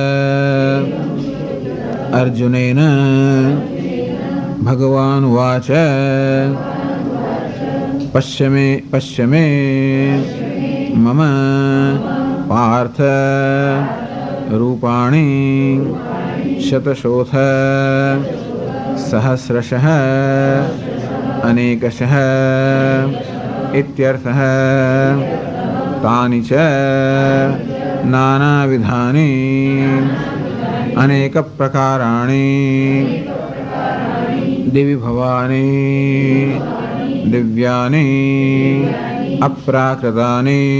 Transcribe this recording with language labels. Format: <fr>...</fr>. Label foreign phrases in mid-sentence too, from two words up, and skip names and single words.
<sa>અર્જુનેન ભગવાન ઉવાચ પશ્ય મે મમ પાર્થ રૂપાણી શતશોથ સહસ્રશઃ અનેકશઃ इत्यर्थः. तानि च नानाविधानि अनेक प्रकाराणि दिवि भवानि दिव्यानि अप्राकृतानि</sa>